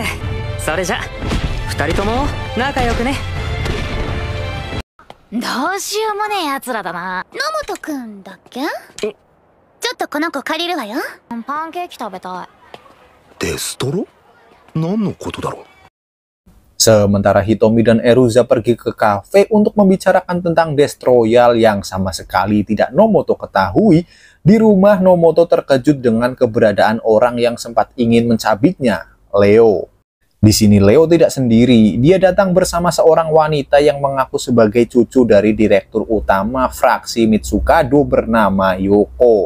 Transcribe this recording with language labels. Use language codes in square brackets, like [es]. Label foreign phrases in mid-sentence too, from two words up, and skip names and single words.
[ja] それじゃ、二人とも仲良くね。どうしようもねえ奴らだな。野本くんだっけ？ちょっとこの子借りるわよ。パンケーキ食べたい。デストロ？何のことだろう。 [id] Sementara Hitomi dan Eruza pergi ke kafe untuk membicarakan tentang Death Royal yang sama sekali tidak Nomoto ketahui, di rumah Nomoto terkejut dengan keberadaan orang yang sempat ingin mencabiknya, Leo. Di sini Leo tidak sendiri, dia datang bersama seorang wanita yang mengaku sebagai cucu dari direktur utama fraksi Mitsukado bernama Yoko.